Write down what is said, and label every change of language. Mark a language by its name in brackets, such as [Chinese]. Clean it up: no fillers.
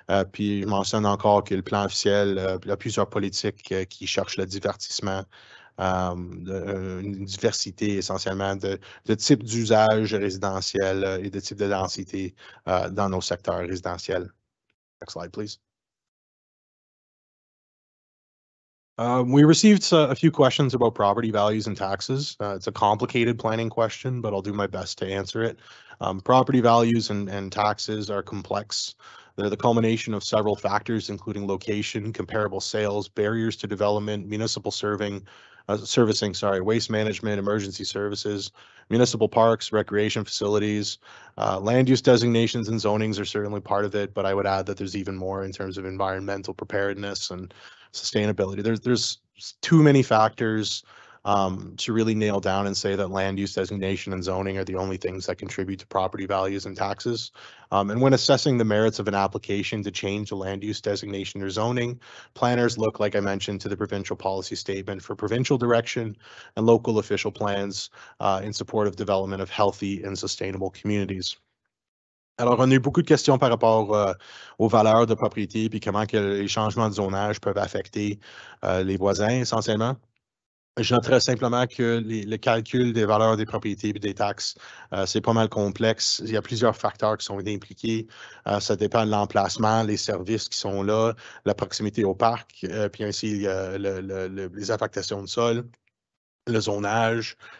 [French] Puis je mentionne encore que le plan officiel a plusieurs politiques qui cherchent le divertissement, une diversité essentiellement de types d'usage résidentiel et de types de densité dans nos secteurs résidentiels. [English] Next slide, please. We received a few questions about property values and taxes. It's a complicated planning question, but I'll do my best to answer it. Property values and taxes are complex. They're the culmination of several factors, including location, comparable sales, barriers to development, municipal servicing, waste management, emergency services, municipal parks, recreation facilities, land use designations and zonings are certainly part of it, but I would add that there's even more in terms of environmental preparedness and sustainability. There's too many factors to really nail down and say that land use designation and zoning are the only things that contribute to property values and taxes. And when assessing the merits of an application to change the land use designation or zoning, planners look, like I mentioned, to the provincial policy statement for provincial direction and local official plans in support of development of healthy and sustainable communities. [French] Alors, on a eu beaucoup de questions par rapport aux valeurs de propriété puis comment que les changements de zonage peuvent affecter les voisins essentiellement. Je noterais simplement que le calcul des valeurs des propriétés et des taxes, c'est pas mal complexe. Il y a plusieurs facteurs qui sont impliqués. Ça dépend de l'emplacement, les services qui sont là, la proximité au parc, puis ainsi les affectations de sol, le zonage.